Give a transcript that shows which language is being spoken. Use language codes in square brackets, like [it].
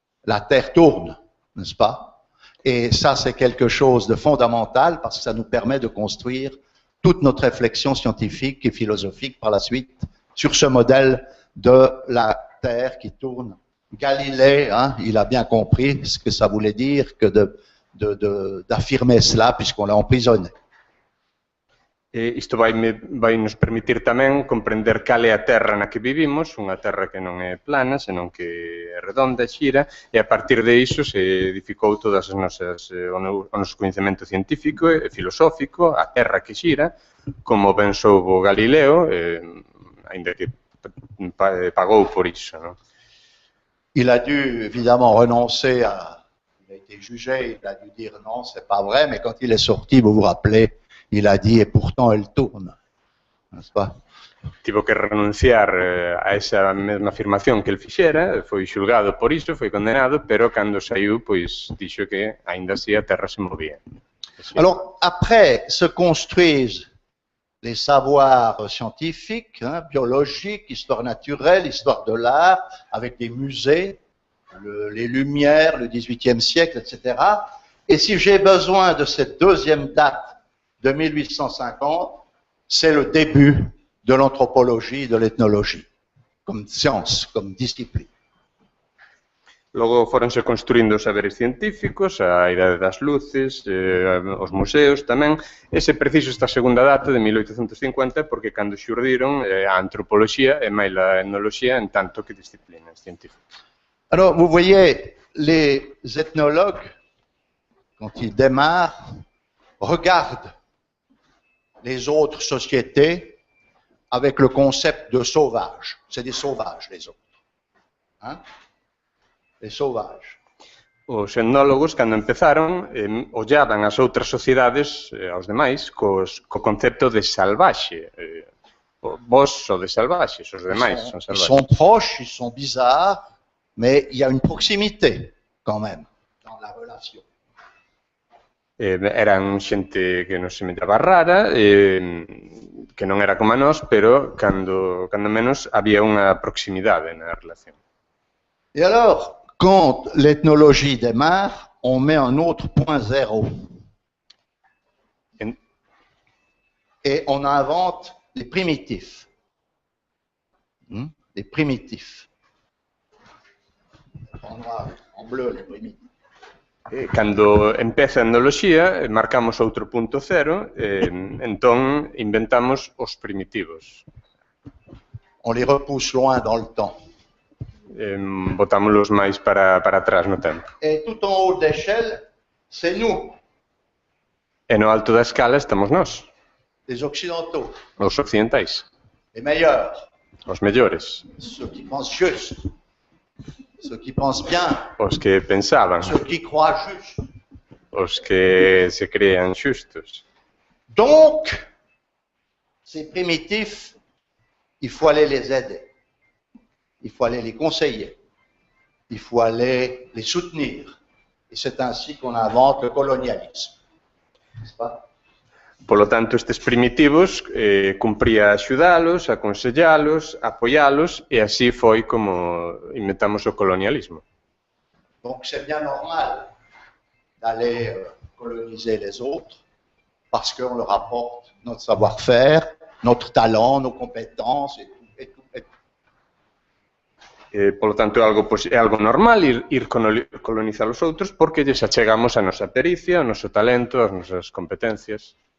[fr] La terre tourne, n'est-ce pas? Et ça, c'est quelque chose de fondamental parce que ça nous permet de construire toute notre réflexion scientifique et philosophique par la suite sur ce modèle de la Terre qui tourne. Galilée, hein, il a bien compris ce que ça voulait dire que d'affirmer cela puisqu'on l'a emprisonné. [gl] E isto vai nos permitir tamén comprender cal é a terra na que vivimos, unha terra que non é plana, senón que é redonda, xira, e a partir de iso se edificou todas as nosas, o noso coñecemento científico e filosófico, a terra que xira, como ben soubo Galileo, aínda que pagou por iso, non? [fr] Il a dû évidemment renoncer à... Il a été jugé, il a dû dire non, c'est pas vrai, mais quand il est sorti, vous vous rappelez, il a dit, et pourtant elle tourne, n'est-ce pas? [gl] Tivo que renunciar a esa mesma afirmación que el fixera, foi xulgado por iso, foi condenado, pero cando saiu, pois, dixo que aínda así a terra se movía. [fr] Alors, après se construisent les savoirs scientifiques, hein, biologiques, histoire naturelle, histoire de l'art, avec des musées, les Lumières, le XVIIIe siècle, etc. Et si j'ai besoin de cette deuxième date de 1850, c'est le début de l'anthropologie et de l'ethnologie, comme science, comme discipline. [gl] Logo foronse construindo os saberes científicos, a idade das luces, os museos tamén, e se preciso esta segunda data de 1850 porque cando xurdiron a antropoloxía e máis a etnoloxía en tanto que disciplinas científicas. [fr] Alors, vous voyez, les ethnologues, quand ils démarrent, regardent les autres sociétés avec le concept de sauvage. C'est des sauvages, les autres. Hein? Les sauvages. [gl] Os etnólogos, cando empezaron, ollaban as outras sociedades, aos demais, co concepto de salvaxe. Vos sodes salvaxes, os demais son salvaxes. [fr] Ils sont proches, ils sont bizarres, mais il y a une proximité, quand même, dans la relation. [gl] Eran xente que nos semellaba rara, que non era como a nós, pero cando menos había unha proximidade na relación. [fr] Et alors, quand l'ethnologie démarre, on met un autre point zéro. Et on invente les primitifs. Les primitifs. En noir, en bleu, les primitifs. [gl] Cando empeza a etnoloxía, marcamos outro punto cero, entón inventamos os primitivos. [fr] On les repousse loin dans le temps. [gl] Botámolos máis para atrás no tempo. [fr] Et tout en haut de l'échelle, c'est nous, [gl] E no alto da escala estamos nós, [fr] les occidentaux, [gl] os occidentais, [fr] les meilleurs, [gl] os mellores, [fr] ceux qui pensent juste, ceux qui pensent bien, [gl] os que pensaban, [fr] ceux qui croient juste. [gl] os que se crean xustos. [fr] Donc, ces primitifs, il faut aller les aider, il faut aller les conseiller, il faut aller les soutenir. Et c'est ainsi qu'on invente le colonialisme. N'est-ce pas? [gl] Polo tanto, estes primitivos cumpría axudalos, aconsellalos, apoialos, e así foi como inventamos o colonialismo. [fr] Donc c'est bien normal d'aller coloniser les autres parce qu'on leur apporte notre savoir-faire, notre talent, nos compétences et tout. [gl] Polo tanto, é algo normal ir colonizar os outros porque lles achegamos a nosa pericia, o noso talento, as nosas competencias.